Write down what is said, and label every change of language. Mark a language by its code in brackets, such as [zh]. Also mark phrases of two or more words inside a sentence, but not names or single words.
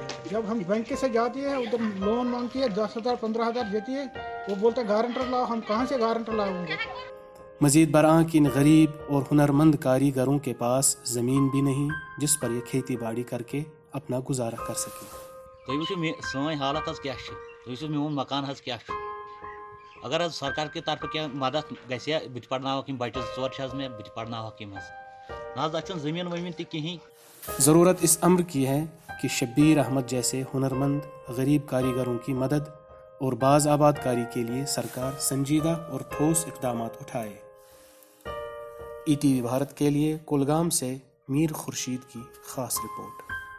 [ur] جب ہم بینک سے جاتے ہیں ادھر لون مانگتی ہے 10,000 15,000 دیتی ہے، وہ بولتے ہیں گارنٹر لاؤ، ہم کہاں سے گارنٹر لاؤں گے؟ مزید برآں کہ ان غریب اور ہنرمند کاریگروں کے پاس زمین بھی نہیں جس پر یہ کھیتی باڑی کر کے اپنا گزارا کر سکیں۔ [ks] تُہۍ وٕچھِو سٲنۍ حالت حظ کیٛاہ چھِ، تُہۍ وٕچھِو میون مکان حظ کیٛاہ چھُ۔ اگر حظ سرکار کی طرفہٕ کینٛہہ مدد گژھِ ہا، بہٕ تہِ پرناوہکھ یِم بچہِ 2 چھِ حظ مےٚ، بہٕ تہِ پرناوہکھ یِم حظ۔ نہ حظ اَتھ چھَنہٕ زٔمیٖن ؤمیٖن تہِ کِہیٖنۍ۔ [ur] ضرورت اس امر کی ہے کہ شبیر احمد جیسے ہنرمند غریب کاریگروں کی مدد اور باز آباد کاری کے لیے سرکار سنجیدہ اور ٹھوس اقدامات اٹھائے۔ ETV بھارت کے لیے کولگام سے میر خورشید کی خاص رپورٹ۔